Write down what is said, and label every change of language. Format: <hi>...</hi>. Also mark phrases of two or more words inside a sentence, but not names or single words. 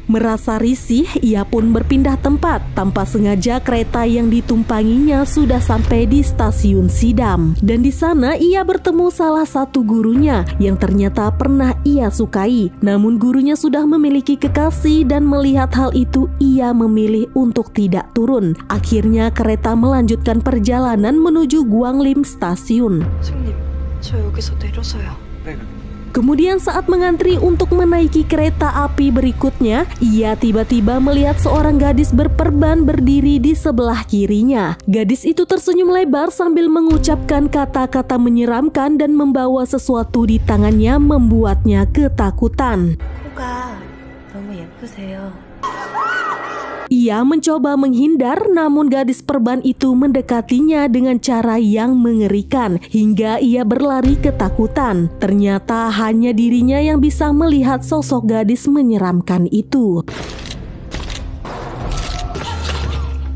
<id>Merasa risih, ia pun berpindah tempat. Tanpa sengaja kereta yang ditumpanginya sudah sampai di stasiun Sidam, dan di sana ia bertemu salah satu gurunya yang ternyata pernah ia sukai. Namun gurunya sudah memiliki kekasih dan melihat hal itu ia memilih untuk tidak turun. Akhirnya kereta melanjutkan perjalanan menuju Guanglim Stasiun.</id> <ko>선생님, 저 여기서 내려서요.</ko> <id>Kemudian saat mengantri untuk menaiki kereta api berikutnya, ia tiba-tiba melihat seorang gadis berperban berdiri di sebelah kirinya. Gadis itu tersenyum lebar sambil mengucapkan kata-kata menyeramkan dan membawa sesuatu di tangannya membuatnya ketakutan.</id> <ko>코가 너무 예쁘세요.</ko> <id>Ia mencoba menghindar, namun gadis perban itu mendekatinya dengan cara yang mengerikan hingga ia berlari ketakutan. Ternyata hanya dirinya yang bisa melihat sosok gadis menyeramkan itu.</id>